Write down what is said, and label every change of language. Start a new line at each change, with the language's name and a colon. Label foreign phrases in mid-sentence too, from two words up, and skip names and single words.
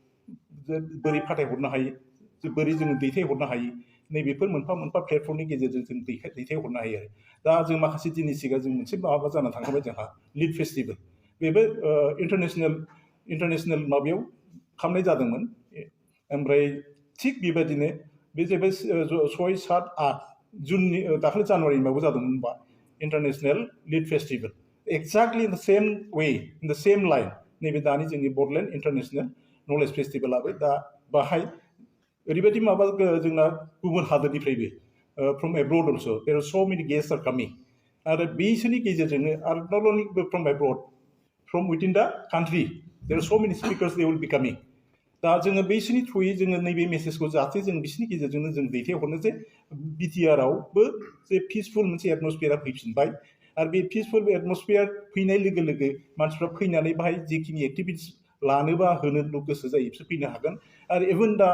Bodo: बोरै फाथायहरनो हायो बोरै जोङो दैथायहरनो हायो नैबेफोर मोनफा मोनफा प्लेटफर्मनि गेजेरजों जों दैथायहरनो हायो आरो दा जों माखासे दिननि सिगां जों मोनसे माबा जानानै थांखाबाय जोंहा लिड फेस्टिभेल बेबो इन्टारनेसनेल माबायाव खालामनाय जादोंमोन ओमफ्राय थिग बेबायदिनो बे जाहैबाय 6, 7, 8 जुननि दाखालि जानुवारिनि माबायाव जादोंमोन होनबा इन्टारनेसनेल लिड फेस्टिभेल
English: exactly in the same way in the same line
Bodo: नैबे दानि जोंनि बड'लेण्ड इन्टारनेसनेल नलेज फेस्टिभेलाबो दा बाहाय ओरैबायदि माबा जोंना गुबुन
English: हादोरनिफ्रायबो from abroad also there are so many guests are coming
Bodo: आरो बिसोरनि गेजेरजोंनो आरो
English: not only from abroad from within the country there are so many speakers they will be coming
Bodo: दा जोङो बैसोरनि थ्रुयै जोङो नैबे मेसेजखौ जाहाथे जों बिसोरनि गेजेरजोंनो जों दैथायहरनो जे बिटिआरआवबो जे पिसफुल मोनसे एटमसफियारा फैफिनबाय आरो बे
English: peaceful atmosphere
Bodo: फैनाय लोगो लोगो मानसिफ्रा फैनानै बाहाय जिखिनि एक्टिभिटिस लानोबा होनो गोसो जायो बिसोर फैनो हागोन आरो
English: even the